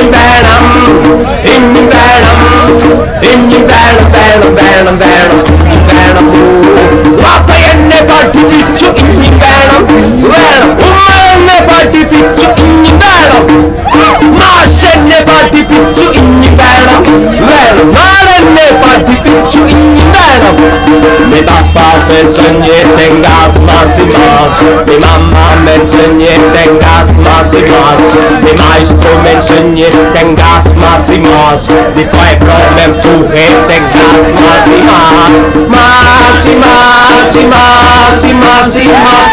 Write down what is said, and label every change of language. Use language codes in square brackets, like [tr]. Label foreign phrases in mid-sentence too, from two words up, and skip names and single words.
[ml] വേണം ഇനി വേണം ഇനി വേണം വേണം വേണം വേണം ഇനി വേണം വാപ്പ എന്നെ പഠിപ്പിച്ചു ഇനി വേണം വേണം ഉമ്മ എന്നെ പഠിപ്പിച്ചു ഇനി വേണം മാഷ് എന്നെ പഠിപ്പിച്ചു ഇനി വേണം വേണം നാടെന്നെ പഠിപ്പിച്ചു ഇനി വേണം [es] Mi papá me enseñó tengas más y más. Mi mamá me enseñó tengas más y más. Mi maestro me enseñó tengas más y más. Mi pueblo me empujó tengas más y más. Más y más y más y más y más.